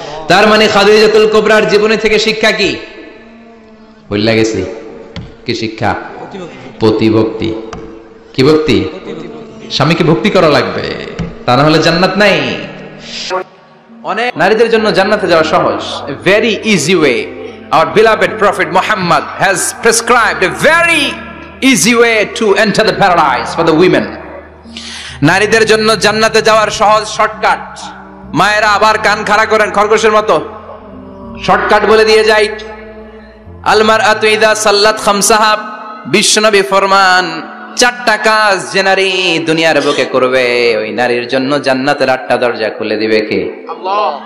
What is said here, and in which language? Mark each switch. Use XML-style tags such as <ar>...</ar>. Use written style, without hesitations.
<bn>তার মানে খাদিজাতুল কুবরার জীবনী থেকে শিক্ষা কি? বললা গেছি কি শিক্ষা? পতিভক্তি। কি ভক্তি? স্বামীকে ভক্তি করা লাগবে, তা না হলে জান্নাত নাই। অনেক নারীদের জন্য জান্নাতে যাওয়া সহজ।</bn> <en>A very easy way. Our beloved Prophet Muhammad has prescribed a very easy way to enter the paradise for the women.</en> <bn>নারীদের জন্য জান্নাতে যাওয়ার সহজ শর্টকাট। মায়েরা আবার কান খাড়া করেন খরগোশের মতো। শর্টকাট বলে দিয়ে যাই।</bn> <ar>আল মারআতু ইযা সাল্লাত খামসাহা,</ar> <bn>বিশ্বনবী ফরমান 4টা কাজ যে নারী দুনিয়ার বুকে করবে, ওই নারীর জন্য জান্নাতের 8টা দরজা খুলে দিবে কে? আল্লাহ।</bn>